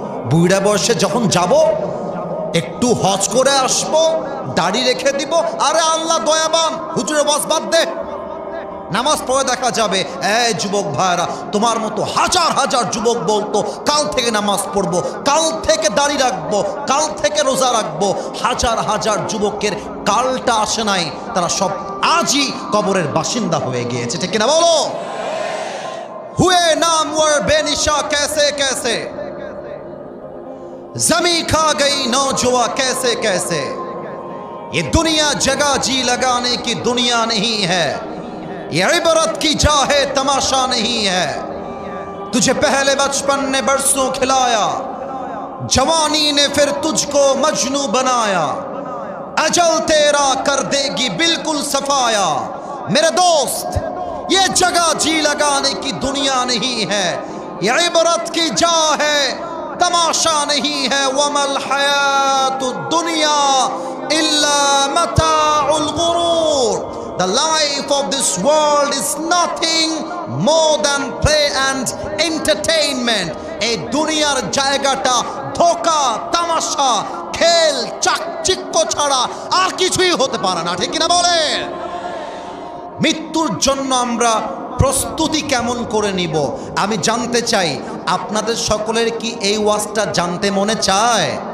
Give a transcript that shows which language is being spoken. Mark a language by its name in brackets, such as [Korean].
[Bangla] বুড়া বয়সে যখন যাব, একটু হজ করে আসবো, দাড়ি রেখে দিব, আরে আল্লাহ দয়াবান, হুজুরে ওয়াজ বাদ দে, নামাজ পড়ে দেখা যাবে। এই যুবক ভাইরা, তোমার মতো হাজার হাজার যুবক বলতো কাল থেকে নামাজ পড়বো, কাল থেকে দাড়ি রাখবো, কাল থেকে রোজা রাখবো। হাজার হাজার যুবকের কালটা আসে নাই, তারা সব আজই কবরের বাসিন্দা হয়ে গিয়েছে। ঠিক কিনা বলো? [Hindi] হুয়ে নামওয়ার বেনিশা कैसे कैसे, जमी खा गई नौजुआ कैसे कैसे, ये दुनिया जगह जी लगाने की दुनिया नहीं है, ये इबरत की जा है तमाशा नहीं है। तुझे पहले बचपन ने बरसों खिलाया, जवानी ने फिर तुझको मजनू बनाया, अजल तेरा कर देगी बिल्कुल सफाया। मेरे दोस्त, ये जगह जी लगाने की दुनिया नहीं है, ये इबरत की जा है तमाशा नहीं है। [Arabic] वमल हयातुद दुनिया इल्ला मताउल गुरूर। [English] The life of this world is nothing more than play and entertainment. [Bangla] এই দুনিয়ার জায়গাটা ধোঁকা, তামাশা, খেল চাকচিক্য ছাড়া আর কিছুই হতে পারে না, ঠিক কিনা বলে? মৃত্যুর জন্য আমরা প্রস্তুতি কেমন করে নিব আমি জানতে চাই। আপনাদের সকলের কি এই ওয়াজটা জানতে মনে চায়?